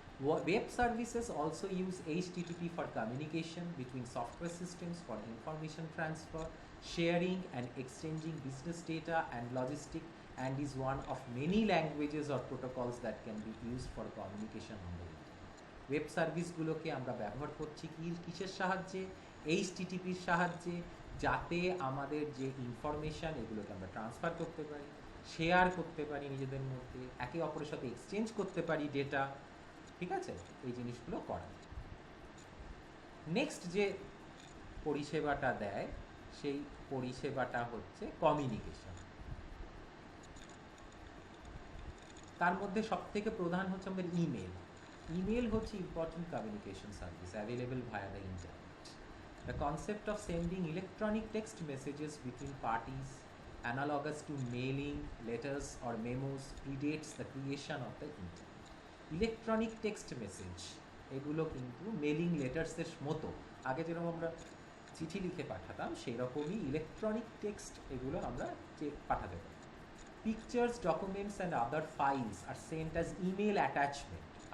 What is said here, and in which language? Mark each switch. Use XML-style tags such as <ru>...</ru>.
<en>Web services also use HTTP for communication between software systems for information transfer, sharing and exchanging business data and logistics, and is one of many languages or protocols that can be used for communication on the internet.</en> <bn>Web সার্ভিসগুলোকে আমরা ব্যবহার করছি কিসের সাহায্যে? HTTPর সাহায্যে, যাতে আমাদের যে information এগুলোকে আমরা ট্রান্সফার করতে পারি, শেয়ার করতে পারি নিজেদের মধ্যে, একে অপরের সাথে এক্সচেঞ্জ করতে পারি ডেটা, ঠিক আছে, এই জিনিসগুলো করা। নেক্সট যে পরিষেবাটা দেয় সেই পরিষেবাটা হচ্ছে কমিউনিকেশন। তার মধ্যে সবথেকে প্রধান হচ্ছে আমাদের ইমেল। ইমেল হচ্ছে</bn> <en>Important communication service available via the internet. The concept of sending electronic text messages between parties analogous to mailing, letters or memos predates the creation of the internet.</en> <bn>Electronic text message এগুলো কিন্তু mailing লেটার্সের মতো, আগে যেরকম আমরা চিঠি লিখে পাঠাতাম সেই রকমই ইলেকট্রনিক টেক্সট এগুলো আমরা পাঠাতে পারি।</bn> <en>Pictures, documents and other files are sent as email attachment.</en>